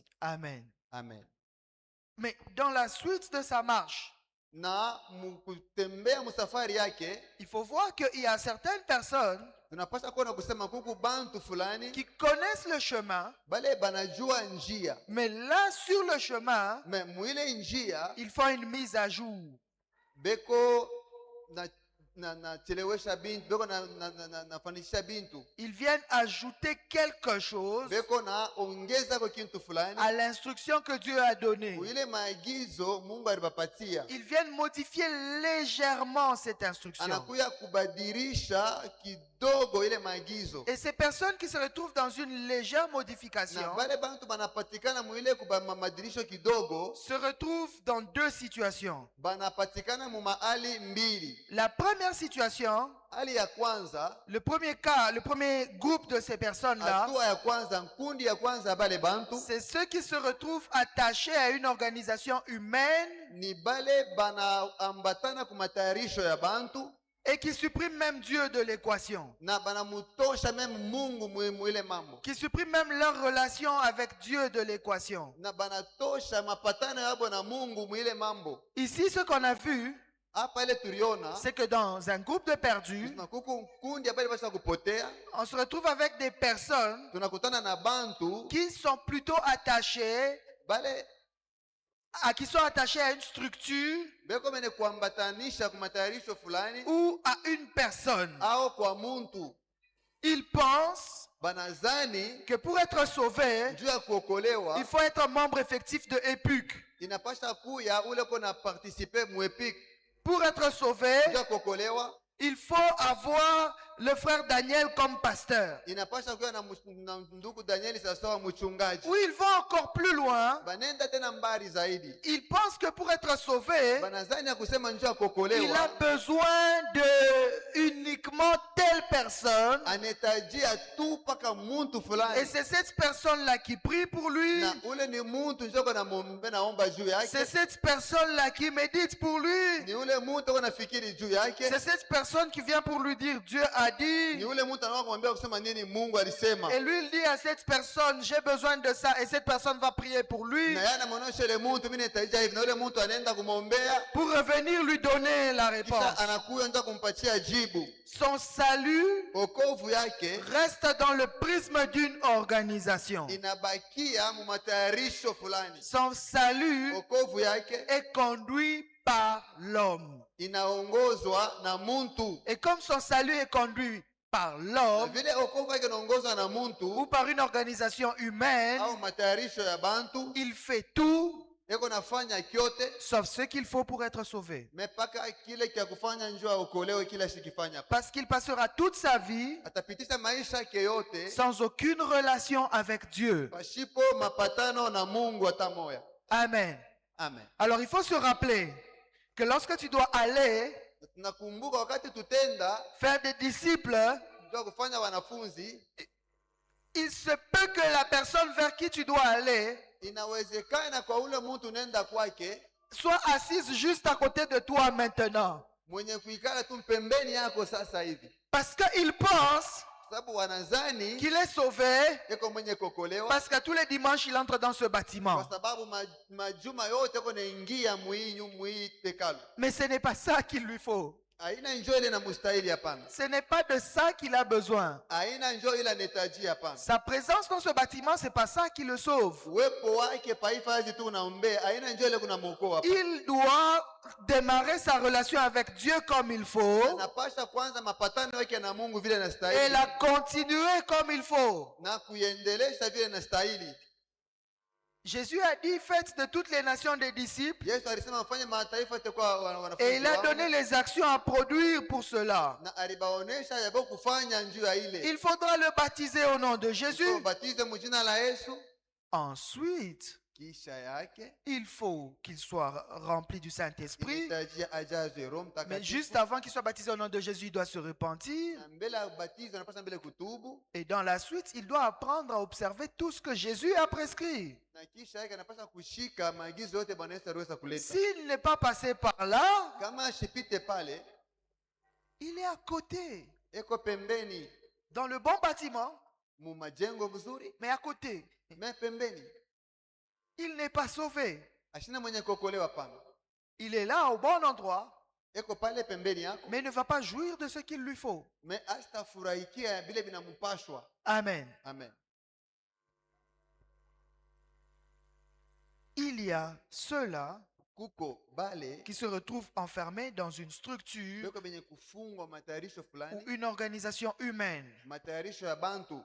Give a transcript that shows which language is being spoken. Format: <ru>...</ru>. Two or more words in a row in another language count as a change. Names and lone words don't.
<fr>Amen.</fr> <sw>Amen.</sw> <fr>Mais dans la suite de sa marche,</fr> <sw>Na mkutembea msafari yake</sw> <fr>il faut voir qu'il y a certaines personnes</fr> <sw>tunapasha kuona kusema kuku bantu fulani</sw> <fr>qui connaissent le chemin,</fr> <sw>bale banajua njia</sw> <fr>mais là sur le chemin,</fr> <sw>me mwile njia</sw> <fr>ils font une mise à jour.</fr> <sw>beko na chelewesha bintu beko nafanikisha bintu</sw> <fr>Ils viennent ajouter quelque chose</fr> <sw>beko na ongeza kwa kintu fulani</sw> <fr>à l'instruction que Dieu a donnée.</fr> <sw>ile maagizo Mungu alibapatia,</sw> <fr>Ils viennent modifier légèrement cette instruction.</fr> <sw>anakuya kubadilisha kidogo ile maagizo.</sw> <fr>Et ces personnes qui se retrouvent dans une légère modification</fr> <sw>Na bale bantu banapatikana mwile kubamadilisho kidogo,</sw> <fr>se retrouvent dans deux situations.</fr> <sw>banapatikana mu mahali mbili.</sw> <fr>La première situation,</fr> <sw>Hali ya kwanza,</sw> <fr>le premier cas, le premier groupe de ces personnes-là,</fr> <sw>hatua ya kwanza, nkundi ya kwanza bale bantu</sw> <fr>c'est ceux qui se retrouvent attachés à une organisation humaine</fr> <sw>ni bale banaambatana ku matayarisho ya bantu</sw> <fr>et qui suppriment même Dieu de l'équation,</fr> <sw>na banamutosha meme Mungu mwile mambo,</sw> <fr>qui suppriment même leur relation avec Dieu de l'équation.</fr> <sw>na banatosha mapatano yabo na Mungu mwile mambo.</sw> <fr>Ici, ce qu'on a vu,</fr> <sw>Hapa ile tuliona</sw> <fr>c'est que dans un groupe de perdus,</fr> <sw>na kuku nkundi abali basa kupotea,</sw> <fr>on se retrouve avec des personnes</fr> <sw>tunakutana na bantu</sw> <fr>qui sont plutôt attachées</fr> <sw>bale</sw> <fr>qui sont attachés à une structure</fr> <sw>beko mene kuambatanisha ku matayarisho fulani</sw> <fr>ou à une personne.</fr> <sw>au kwa muntu.</sw> <fr>Ils pensent</fr> <sw>Banazani</sw> <fr>que pour être sauvé,</fr> <sw>juu ya kuokolewa</sw> <fr>il faut être membre effectif de EPUC.</fr> <sw>inapasha kuya ule kona participer muepik.</sw> <fr>Pour être sauvé,</fr> <sw>Juu ya kuokolewa</sw> <fr>il faut avoir le frère Daniel comme pasteur.</fr> <sw>inapasha kuya na ndugu Danieli sawasawa mchungaji.</sw> <fr>Ou ils vont encore plus loin.</fr> <sw>Banenda tena mbali zaidi,</sw> <fr>Ils pensent que pour être sauvé,</fr> <sw>banazani ya kusema njuu ya</sw> <fr>il a</fr> <sw>kuokolewa</sw> <fr>besoin de uniquement telle personne.</fr> <sw>anahitajia tu paka muntu</sw> <fr>Et</fr> <sw>fulani,</sw> <fr>c'est cette personne-là qui prie pour lui.</fr> <sw>na ule ni muntu njoo kona mombe naomba juu yake,</sw> <fr>C'est cette personne-là qui médite pour lui.</fr> <sw>ni ule muntu kona fikiri juu yake,</sw> <fr>C'est cette personne qui vient pour lui dire Dieu a dit.</fr> <sw>ni ule muntu anaomba kumwambia kusema nini Mungu alisema,</sw> <fr>Et lui, il dit à cette personne, j'ai besoin de ça. Et cette personne va prier pour lui.</fr> <sw>na yana mwonyesha ile muntu mimi nahitajia hivi, na ule muntu anaenda kumwombea,</sw> <fr>Pour revenir lui donner la réponse.</fr> <sw>kisha anakuya ndio kumpatia jibu.</sw> <fr>Son son salut</fr> <sw>okovu yake</sw> <fr>reste dans le prisme d'une organisation.</fr> <sw>inabakia mu matayarisho fulani.</sw> <fr>Son salut</fr> <sw>Okovu yake</sw> <fr>est conduit par l'homme.</fr> <sw>inaongozwa na muntu.</sw> <fr>Et comme son salut est conduit par l'homme</fr> <sw>Vile okovu yake inaongozwa na</sw> <fr>ou</fr> <sw>muntu</sw> <fr>par une organisation humaine,</fr> <sw>au matayarisho ya bantu,</sw> <fr>il fait tout</fr> <sw>eko nafanya kyote</sw> <fr>sauf ce qu'il faut pour être sauvé.</fr> <sw>mepaka kile kia kufanya njoo aokolewe kila shikifanya.</sw> <fr>Parce qu'il passera toute sa vie</fr> <sw>Atapitisha maisha yake yote</sw> <fr>sans aucune relation avec Dieu.</fr> <sw>pashipo mapatano na Mungu hata moya.</sw> <fr>Amen.</fr> <sw>Amen.</sw> <fr>Alors il faut se rappeler que lorsque tu dois aller</fr> <sw>Tunakumbuka wakati tutenda</sw> <fr>faire des disciples,</fr> <sw>ndio kufanya wanafunzi,</sw> <fr>il se peut que la personne vers qui tu dois aller</fr> <sw>inawezekana kwa ule mtu nenda kwake</sw> <fr>soit assise juste à côté de toi maintenant.</fr> <sw>mwenye kuikala tu pembeni yako sasa hivi,</sw> <fr>Parce qu'il pense</fr> <sw>sababu wanazani</sw> <fr>qu'il est sauvé</fr> <sw>eko mwenye kokolewa,</sw> <fr>parce que tous les dimanches il entre dans ce bâtiment.</fr> <sw>kwa sababu majuma yote eko naingia muhii hekalu.</sw> <fr>Mais ce n'est pas ça qu'il lui faut.</fr> <sw>Haina njoo ile na mustahili, hapana.</sw> <fr>Ce n'est pas de ça qu'il a besoin.</fr> <sw>Haina njoo ile anahitaji, hapana.</sw> <fr>Sa présence dans ce bâtiment, c'est pas ça qui le sauve.</fr> <sw>Uwepo wake paifazi tu unaombea, haina njoo ile kuna mwokoa, hapana.</sw> <fr>Il doit démarrer sa relation avec Dieu comme il faut</fr> <sw>Anapasha kwanza mapatano yake na Mungu vile</sw> <fr>et</fr> <sw>inastahili</sw> <fr>la continuer comme il faut.</fr> <sw>na kuiendelesha vile inastahili.</sw> <fr>Jésus a dit, faites de toutes les nations des disciples,</fr> <sw>Yesu alisema mfanye mataifa yote kwa wanafunzi</sw> <fr>et il a</fr> <sw>wangu,</sw> <fr>donné les actions à produire pour cela.</fr> <sw>na alibaonesha yabo kufanya njuu ya ile.</sw> <fr>Il faudra le baptiser au nom de Jésus.</fr> <sw>Batize mjina la Yesu,</sw> <fr>Ensuite,</fr> <sw>kisha yake</sw> <fr>il faut qu'il soit rempli du Saint-Esprit.</fr> <sw>inahitaji ajazwe Roho</sw> <fr>Mais</fr> <sw>Mtakatifu.</sw> <fr>juste avant qu'il soit baptisé au nom de Jésus, il doit se repentir.</fr> <sw>Na mbele ya ubatizo anapaswa mbele kutubu,</sw> <fr>Et dans la suite, il doit apprendre à observer tout ce que Jésus a prescrit.</fr> <sw>na kisha yake anapaswa kushika maagizo yote Bwana Yesu aliweza kuleta.</sw> <fr>S'il n'est pas passé par là,</fr> <sw>Kama ashipite pale,</sw> <fr>il est à côté,</fr> <sw>eko pembeni</sw> <fr>dans le bon bâtiment,</fr> <sw>mu majengo mzuri,</sw> <fr>mais à côté.</fr> <sw>me pembeni</sw> <fr>Il n'est pas sauvé.</fr> <sw>ashina mwenye kuokolewa pana,</sw> <fr>Il est là au bon endroit,</fr> <sw>eko pale pembeni yako,</sw> <fr>mais il ne va pas jouir de ce qu'il lui faut.</fr> <sw>me astafurahikia vile vinampashwa.</sw> <fr>Amen.</fr> <sw>Amen.</sw> <fr>Il y a ceux-là</fr> <sw>Kuko bale</sw> <fr>qui se retrouvent enfermés dans une structure</fr> <sw>beko benye kufungwa matayarisho</sw> <fr>ou</fr> <sw>fulani,</sw> <fr>une organisation humaine.</fr> <sw>matayarisho ya bantu,</sw>